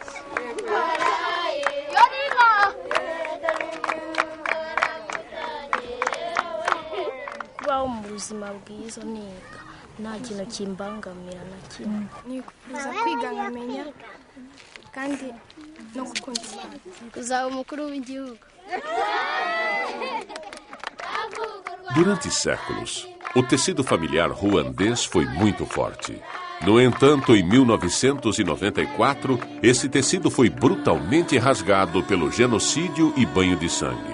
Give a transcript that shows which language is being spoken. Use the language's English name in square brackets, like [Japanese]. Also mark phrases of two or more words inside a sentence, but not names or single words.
[Kinyarwanda] Kubaho mu buzima bwiza niga nta kintu kimbangamira na kimwe. Nikuza kwiga nkamenya kandi no gukunda kuzaba umukuru w'igihugu. [Portuguese] Durante séculos, o tecido familiar ruandês foi muito forte. No entanto, em 1994, esse tecido foi brutalmente rasgado pelo genocídio e banho de sangue.